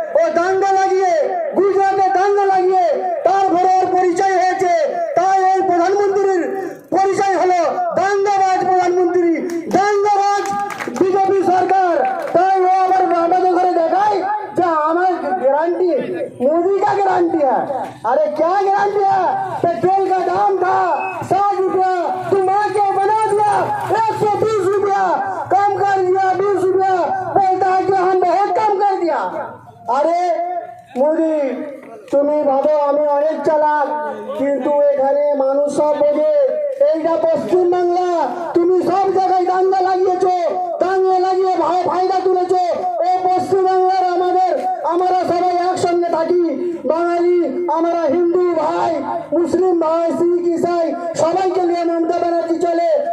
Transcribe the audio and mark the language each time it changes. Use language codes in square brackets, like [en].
[bn] ও দাঙ্গা লাগিয়ে, গুজরাটে দাঙ্গা লাগিয়ে তারপরে ওর পরিচয় হয়েছে। তাই এই প্রধানমন্ত্রীর পরিচয় হলো দাঙ্গাবাজ প্রধানমন্ত্রী, দাঙ্গাবাজ বিজেপি সরকার। তাই ও আবার আমাদের ঘরে দেখায় যে আমার [hi] गारंटी मोदी का गारंटी है। अरे क्या गारंटी है? पेट्रोल का दाम था 60 रुपया, तुम आके बना दिया 120 रुपया, कम कर दिया 20 रुपया, बोलता है कि हम बहुत कम कर दिया। अरे मोदी, [bn] তুমি ভাবো আমি অনেক চালাক, কিন্তু এখানে মানুষ সব বোঝে। এইটা পশ্চিম বাংলা, তুমি সব জায়গায় দাঙ্গা লাগিয়েছো, দাঙ্গা লাগিয়ে ফায়দা তুলেছো। এই পশ্চিম বাংলার আমরা সবাই একসঙ্গে থাকি, বাঙালি, আমরা হিন্দু ভাই, মুসলিম ভাই, শিখ ইসাই সবাইকে নিয়ে মমতা ব্যানার্জি চলে।